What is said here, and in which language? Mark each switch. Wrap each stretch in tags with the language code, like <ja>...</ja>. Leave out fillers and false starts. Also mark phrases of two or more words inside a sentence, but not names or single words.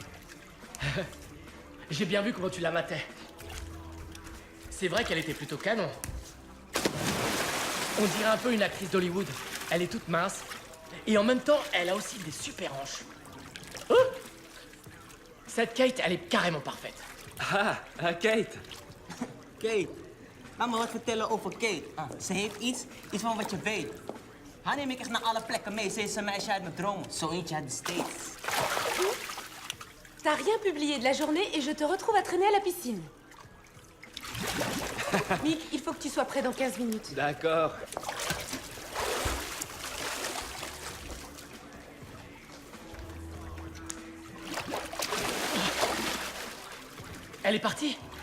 <fr>J'ai bien vu comment tu la matais. C'est vrai qu'elle était plutôt canon. On dirait un peu une actrice d'Hollywood. Elle est toute mince. Et en même temps, elle a aussi des super hanches. Oh! Cette Kate, elle est carrément parfaite. Kate.</fr> <nl>Kate, laat me wat vertellen over Kate. Ze heeft iets van wat je weet. Haar neem ik echt naar alle plekken mee. Ze is een meisje uit mijn dromen. Zo eentje uit de States.</nl> <fr>T'as rien publié de la journée et je te retrouve à traîner à la piscine. Mick, il faut que tu sois prêt dans 15 minutes. D'accord. Elle est partie.</fr>